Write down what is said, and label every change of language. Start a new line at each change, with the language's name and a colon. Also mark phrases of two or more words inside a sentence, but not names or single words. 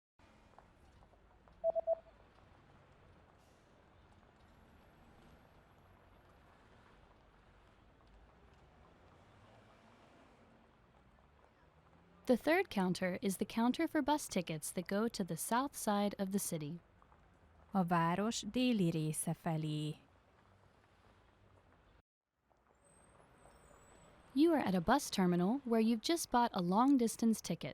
English: The third counter is the counter for bus tickets that go to the south side of the city.
Hungarian: A város déli része felé.
English: You are at a bus terminal where you've just bought a long-distance ticket.